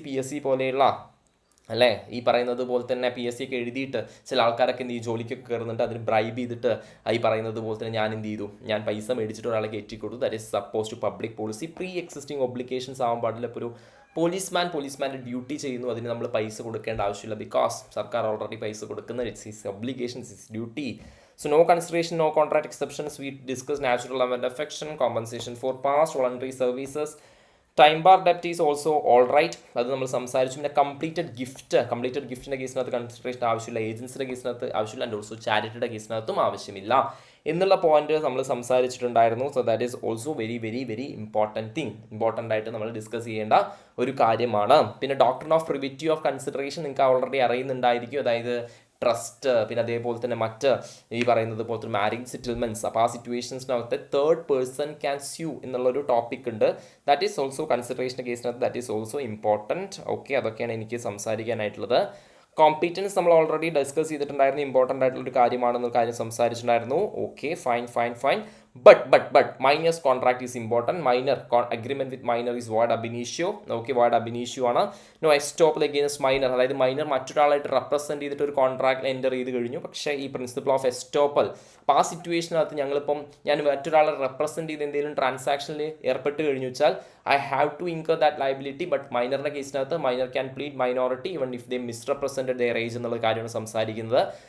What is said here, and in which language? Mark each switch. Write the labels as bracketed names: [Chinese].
[Malayalam] PSC പോലെയുള്ള അല്ലേ ഈ പറയുന്നത് പോലെ തന്നെ PSC ഒക്കെ എഴുതിയിട്ട് ചില ആൾക്കാരൊക്കെ എന്ത് ചെയ്യും, ജോലിക്കൊക്കെ കയറുന്നുണ്ട്, അതിന് ബ്രൈബ് ചെയ്തിട്ട് ഈ പറയുന്നത് പോലെ തന്നെ ഞാൻ എന്ത് ചെയ്തു, ഞാൻ പൈസ മേടിച്ചിട്ട് ഒരാളെ കയറ്റി കൊടുത്തു. [English] That is suppose to public policy. Pre existing obligations [Malayalam] ആവാൻ പാടില്ല. ഇപ്പോൾ ഒരു പോലീസ്മാൻ്റെ ഡ്യൂട്ടി ചെയ്യുന്നു, അതിന് നമ്മൾ പൈസ കൊടുക്കേണ്ട ആവശ്യമില്ല. [English] because സർക്കാർ already [Malayalam] പൈസ കൊടുക്കുന്ന [English] It's his obligations, his duty. So no consideration, no contract exceptions. We discuss natural love and affection, compensation for past voluntary services. Time bar ഡെപ്റ്റ് is also all right, [Malayalam] അത് നമ്മൾ സംസാരിച്ചു. പിന്നെ കംപ്ലീറ്റഡ് ഗിഫ്റ്റിൻ്റെ കേസിനകത്ത് കൺസിഡറേഷൻ ആവശ്യമില്ല, ഏജൻസിയുടെ കേസിനകത്ത് ആവശ്യമില്ല, and also ചാരിറ്റിയുടെ കേസിനകത്തും ആവശ്യമില്ല എന്നുള്ള point നമ്മൾ സംസാരിച്ചിട്ടുണ്ടായിരുന്നു. [English] so that is also very very very important [Malayalam] ആയിട്ട് നമ്മൾ ഡിസ്കസ് ചെയ്യേണ്ട ഒരു കാര്യമാണ്. പിന്നെ doctrine of privity of consideration നിങ്ങൾക്ക് ഓൾറെഡി അറിയുന്നുണ്ടായിരിക്കും. അതായത് ട്രസ്റ്റ്, പിന്നെ അതേപോലെ തന്നെ മറ്റ് ഈ പറയുന്നത് പോലത്തെ മാരേജ് സെറ്റിൽമെൻറ്റ്സ്. അപ്പോൾ ആ സിറ്റുവേഷൻസിനകത്ത് [English] third person can sue [Malayalam] എന്നുള്ളൊരു ടോപ്പിക് ഉണ്ട്. That is also consideration കേസിനകത്ത് [English] That is also important. [Malayalam] Okay, അതൊക്കെയാണ് എനിക്ക് സംസാരിക്കാനായിട്ടുള്ളത്. കോമ്പീറ്റൻസ് നമ്മൾ ഓൾറെഡി ഡിസ്കസ് ചെയ്തിട്ടുണ്ടായിരുന്നു, ഇമ്പോർട്ടൻ്റ് ആയിട്ടുള്ളൊരു കാര്യമാണെന്നൊരു കാര്യം സംസാരിച്ചിട്ടുണ്ടായിരുന്നു. Okay, fine. [English] But minors contract is important. Minor agreement with minor is void ab initio. [Malayalam] Okay, void ab initio ആണ്. [English] No estoppel against minor, [Malayalam] അതായത് minor മറ്റൊരാളായിട്ട് represent ചെയ്തിട്ട് ഒരു കോൺട്രാക്റ്റിൽ എൻ്റർ ചെയ്ത് കഴിഞ്ഞു. പക്ഷേ ഈ പ്രിൻസിപ്പിൾ ഓഫ് എസ്റ്റോപ്പൽ, അപ്പോൾ ആ സിറ്റുവേഷനകത്ത് ഞാൻ മറ്റൊരാളെ റെപ്രസെൻറ്റ് ചെയ്ത് എന്തെങ്കിലും ട്രാൻസാക്ഷനിൽ ഏർപ്പെട്ട് കഴിഞ്ഞു വെച്ചാൽ [English] I have to incur that liability. But മൈനറിൻ്റെ കേസിനകത്ത് minor can plead minority even if they misrepresented their age [Malayalam] എന്നുള്ള കാര്യമാണ് സംസാരിക്കുന്നത്.